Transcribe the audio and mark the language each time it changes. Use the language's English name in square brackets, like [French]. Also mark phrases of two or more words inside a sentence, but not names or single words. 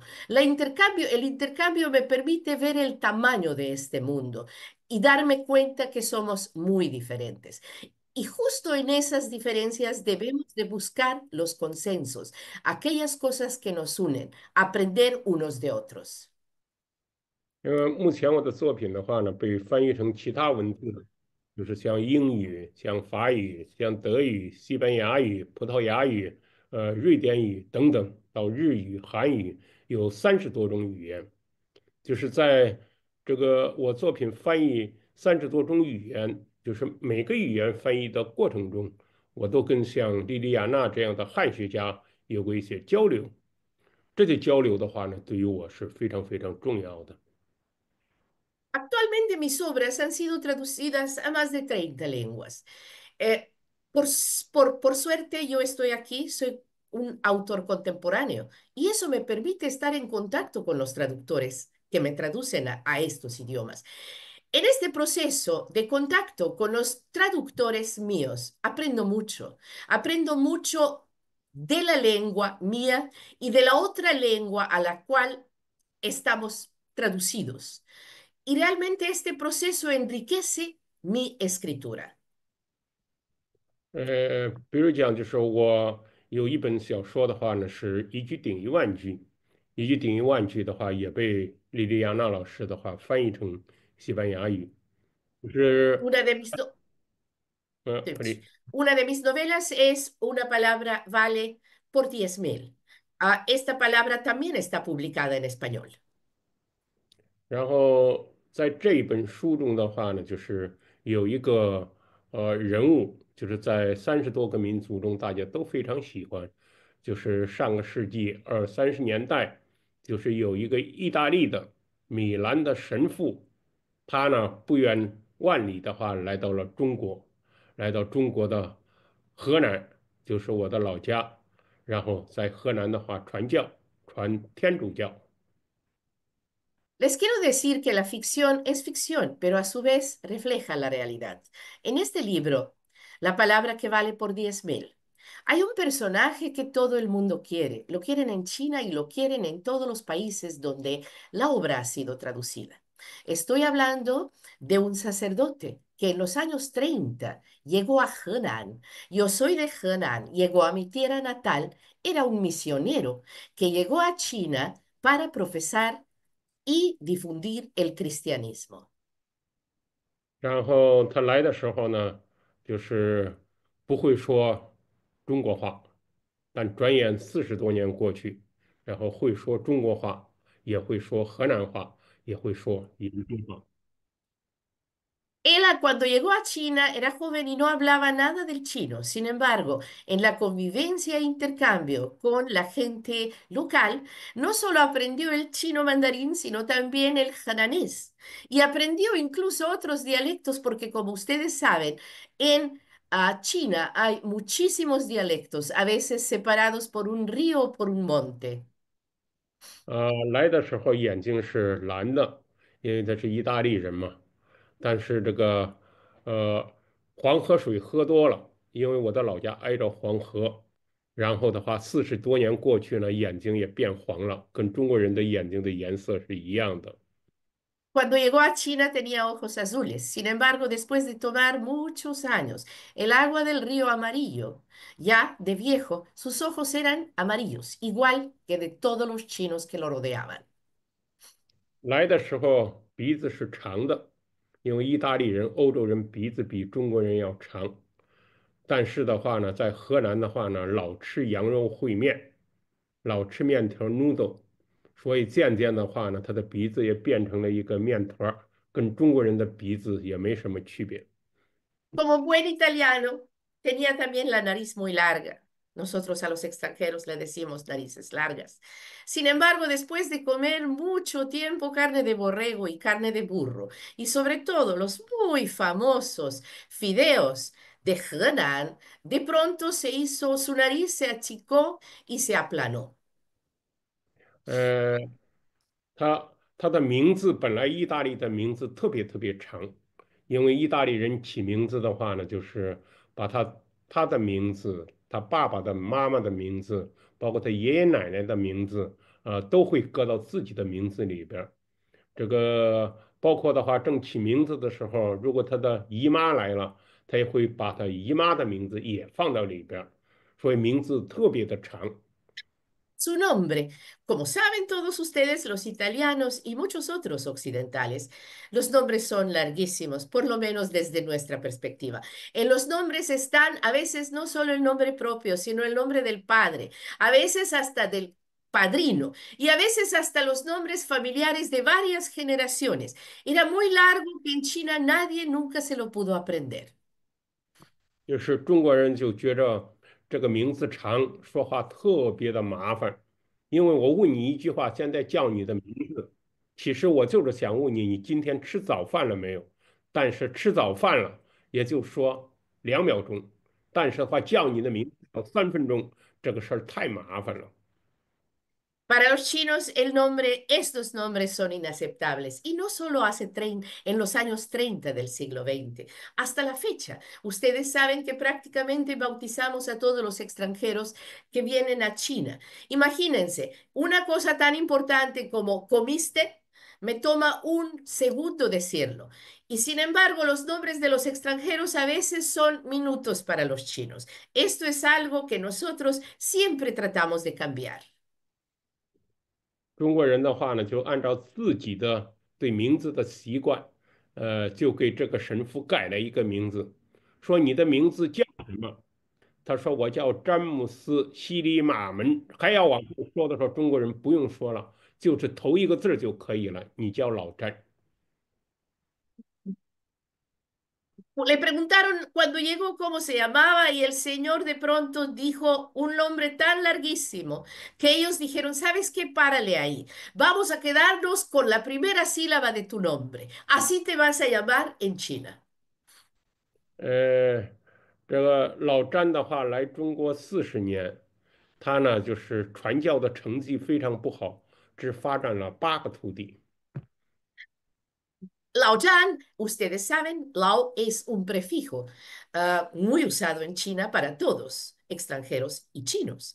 [Spanish] El intercambio me permite ver el tamaño de este mundo y darme cuenta que somos muy diferentes. Y justo en esas diferencias debemos de buscar los consensos, aquellas cosas que nos unen, aprender unos de otros. [Chinese] 因为目前我的作品的话呢，被翻译成其他文字，就是像英语、像法语、像德语、西班牙语、葡萄牙语、瑞典语等等，到日语、韩语，有30多种语言。就是在这个我作品翻译30多种语言，就是每个语言翻译的过程中，我都跟像莉莉亚娜这样的汉学家有过一些交流。这些交流的话呢，对于我是非常非常重要的。 [Spanish] Actualmente mis obras han sido traducidas a más de 30 lenguas. Eh, por suerte yo estoy aquí, soy un autor contemporáneo y eso me permite estar en contacto con los traductores que me traducen a estos idiomas. En este proceso de contacto con los traductores míos, aprendo mucho de la lengua mía y de la otra lengua a la cual estamos traducidos. Y realmente este proceso enriquece mi escritura. [Chinese] 比如讲，就是我有一本小说的话呢，是一句顶一万句，一句顶一万句的话，也被莉莉亚娜老师的话翻译成西班牙语。就是 [Spanish] Una de mis, no- [Chinese] 不对， [Spanish] una de mis novelas es Una palabra vale por 10.000. Esta palabra también está publicada en español. [Chinese] 然后在这一本书中的话呢，就是有一个人物，就是在30多个民族中大家都非常喜欢，就是上个世纪20、30年代，就是有一个意大利的米兰的神父，他呢不远万里的话来到了中国，来到中国的河南，就是我的老家，然后在河南的话传教，传天主教。 [Spanish] Les quiero decir que la ficción es ficción, pero a su vez refleja la realidad. En este libro, La palabra que vale por 10.000, hay un personaje que todo el mundo quiere. Lo quieren en China y lo quieren en todos los países donde la obra ha sido traducida. Estoy hablando de un sacerdote que en los años 30 llegó a Henan. Yo soy de Henan, llegó a mi tierra natal, era un misionero que llegó a China para profesar y difundir el cristianismo. [Chinese] 然后他来的时候呢，就是不会说中国话，但转眼40多年过去，然后会说中国话，也会说河南话，也会说宜宾话。 [Spanish] Él cuando llegó a China era joven y no hablaba nada del chino. Sin embargo, en la convivencia e intercambio con la gente local, no solo aprendió el chino mandarín, sino también el hananés. Y aprendió incluso otros dialectos porque, como ustedes saben, en China hay muchísimos dialectos, a veces separados por un río o por un monte. [Chinese] 来的时候眼睛是蓝的，因为他是意大利人嘛。但是这个呃黄河水喝多了，因为我的老家挨着黄河，然后的话40多年过去了，眼睛也变黄了，跟中国人的眼睛的颜色是一样的。 [Spanish] Cuando llegó a China tenía ojos azules. Sin embargo, después de tomar muchos años el agua del río Amarillo, ya de viejo, sus ojos eran amarillos, igual que de todos los chinos que lo rodeaban. [Chinese] 来的时候鼻子是长的，因为意大利人、欧洲人鼻子比中国人要长。但是的话呢，在河南的话呢，老吃羊肉烩面，老吃面条 noodle，所以渐渐的话呢，他的鼻子也变成了一个面团儿，跟中国人的鼻子也没什么区别。 [Spanish] Como buen italiano, tenía también la nariz muy larga. Nosotros a los extranjeros le decimos narices largas. Sin embargo, después de comer mucho tiempo carne de borrego y carne de burro, y sobre todo los muy famosos fideos de Henan, de pronto su nariz se achicó y se aplanó. [Chinese] 呃，它的名字本来意大利的名字特别特别长，因为意大利人起名字的话呢，就是把他的名字、他爸爸的、妈妈的名字，包括他爷爷奶奶的名字，都会搁到自己的名字里边儿。这个包括的话，正起名字的时候，如果他的姨妈来了，他也会把他姨妈的名字也放到里边儿，所以名字特别的长。 [Spanish] Su nombre. Como saben todos ustedes, los italianos y muchos otros occidentales, los nombres son larguísimos, por lo menos desde nuestra perspectiva. En los nombres están a veces no solo el nombre propio, sino el nombre del padre, a veces hasta del padrino y a veces hasta los nombres familiares de varias generaciones. Era muy largo que en China nadie nunca se lo pudo aprender. [Chinese] 就是中国人就觉着这个名字长，说话特别的麻烦。因为我问你一句话，现在叫你的名字，其实我就是想问你，你今天吃早饭了没有？但是吃早饭了，也就说2秒钟，但是的话叫你的名字要3分钟，这个事儿太麻烦了。 [Spanish] Para los chinos, estos nombres son inaceptables y no solo en los años 30 del siglo XX, hasta la fecha. Ustedes saben que prácticamente bautizamos a todos los extranjeros que vienen a China. Imagínense, una cosa tan importante como comiste, me toma un segundo decirlo. Y sin embargo, los nombres de los extranjeros a veces son minutos para los chinos. Esto es algo que nosotros siempre tratamos de cambiar. [Chinese] 中国人的话呢，就按照自己的对名字的习惯，就给这个神父改了一个名字，说你的名字叫什么？他说我叫詹姆斯·西里马门。还要往后说的时候，中国人不用说了，就是头一个字儿就可以了，你叫老詹。 [Spanish] Le preguntaron cuando llegó cómo se llamaba y el señor de pronto dijo un nombre tan larguísimo que ellos dijeron, ¿sabes qué? Párale ahí. Vamos a quedarnos con la primera sílaba de tu nombre. Así te vas a llamar en China. [Chinese] 呃，这个老詹的话来中国40年，他呢就是传教的成绩非常不好，只发展了8个徒弟。 [Spanish] Lao Yan, ustedes saben, Lao es un prefijo muy usado en China para todos, extranjeros y chinos.